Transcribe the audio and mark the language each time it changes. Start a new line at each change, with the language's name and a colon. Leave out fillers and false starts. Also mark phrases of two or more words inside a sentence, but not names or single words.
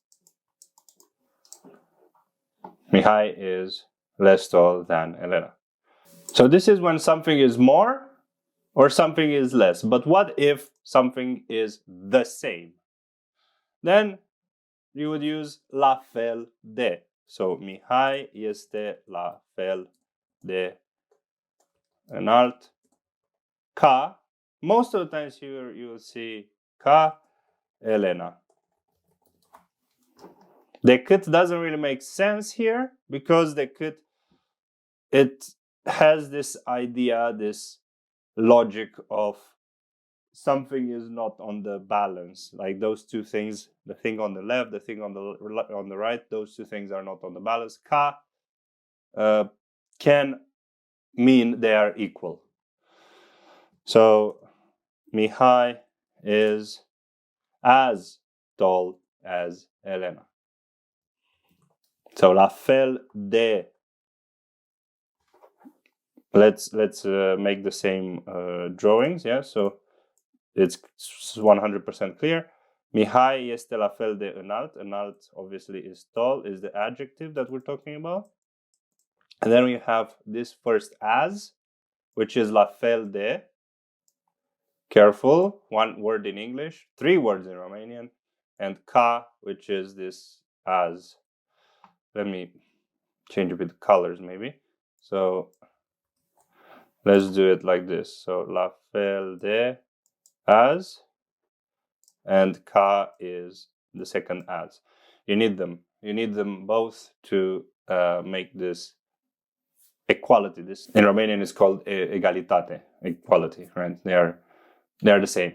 English: Mihai is less tall than Elena. So this is when something is more or something is less. But what if something is the same? Then you would use
Romanian: la fel de. So Mihai este la fel de înalt ca.
English: Most of the times here you will see ca Elena. Decât doesn't really make sense here because decât, it has this idea, this logic of something is not on the balance. Like those two things, the thing on the left, the thing on the right, those two things are not on the balance. Ca can mean they are equal. So Mihai is as tall as Elena.
Romanian: So la fel de.
English: Let's make the same drawings, yeah? So it's 100% clear.
Romanian: Mihai este la fel de înalt.
English: Înalt obviously is tall, is the adjective that we're talking about. And then we have this first as, which is
Romanian: la fel de.
English: Careful, one word in English, 3 words in Romanian, and ca, which is this as. Let me change a bit the colors maybe. So let's do it like this. So
Romanian: la fel de
English: as, and ca is the second as. You need them. You need them both to make this equality. This in Romanian is called egalitate, equality, right? They are the same.